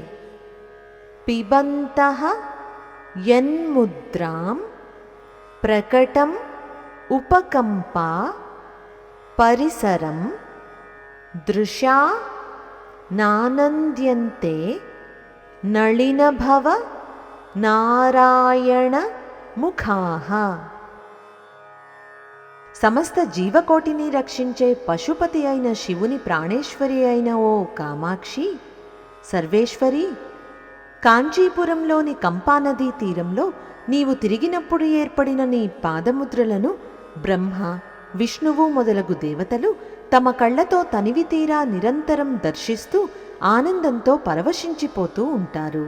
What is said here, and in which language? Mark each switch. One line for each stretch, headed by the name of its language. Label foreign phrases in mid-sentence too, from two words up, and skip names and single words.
Sanskrit: पिबन्तः यन्मुद्रां प्रकटम् उपकम्पा परिसरं दृशा नानन्द्यन्ते नलिनभव నారాయణముఖాః।
Telugu: సమస్త జీవకోటిని రక్షించే పశుపతి అయిన శివుని ప్రాణేశ్వరి అయిన ఓ కామాక్షి, సర్వేశ్వరి, కాంచీపురంలోని కంపానదీ తీరంలో నీవు తిరిగినప్పుడు ఏర్పడిన నీ పాదముద్రలను బ్రహ్మ, విష్ణువు మొదలగు దేవతలు తమ కళ్లతో తనివి తీరా నిరంతరం దర్శిస్తూ ఆనందంతో పరవశించిపోతూ ఉంటారు.